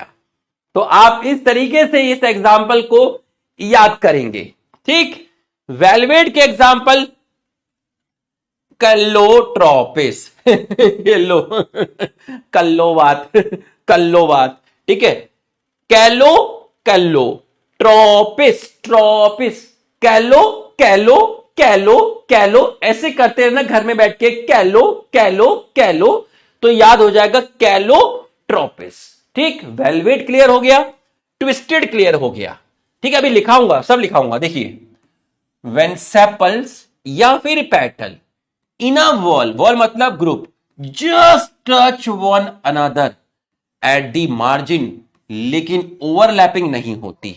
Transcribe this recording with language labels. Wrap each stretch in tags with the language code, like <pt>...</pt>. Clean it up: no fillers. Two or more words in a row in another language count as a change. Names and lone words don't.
<hi>तो आप इस तरीके से इस एग्जाम्पल को याद करेंगे। ठीक, वेलवेट के एग्जाम्पल कल्लोट्रोपिस ये लो कल्लोवात कल्लोवात। ठीक है, कैलो कैलो, ट्रोपिस ट्रोपिस, कैलो कैलो कैलो कैलो, ऐसे करते रहना घर में बैठ के, कैलो कैलो कैलो, तो याद हो जाएगा कैलोट्रोपिस। ठीक, वेलवेट क्लियर हो गया, ट्विस्टेड क्लियर हो गया। ठीक है, अभी लिखाऊंगा, सब लिखाऊंगा। देखिए,</hi> <en>when sepals</en> <hi>या फिर</hi> <en>petal in a whorl,</en> <hi>वॉल मतलब ग्रुप,</hi> <en>just touch one another at the margin,</en> <hi>लेकिन ओवरलैपिंग नहीं होती।</hi>